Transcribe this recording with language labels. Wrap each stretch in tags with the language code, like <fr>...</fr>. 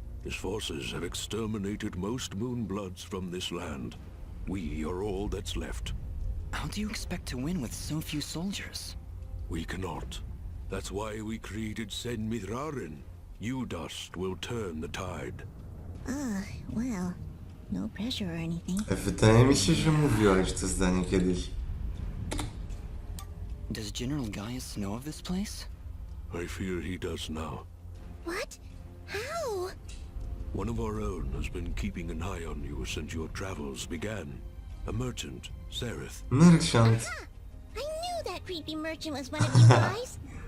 <en>His forces have exterminated most Moonbloods from this land. We are all that's left. How do you expect to win with so few soldiers? We cannot. That's why we created Sen Mithrarin. You, Dust, will turn the tide. Well, no pressure or anything.</en> <pl>Wydaje mi się, że mówiłaś to zdanie kiedyś.</pl> <en>Does General Gaius know of this place? I fear he does now. What? How? One of our own has been keeping an eye on you since your travels began. A merchant, Sereth. Merchant. I knew that creepy merchant was one of you guys.</en>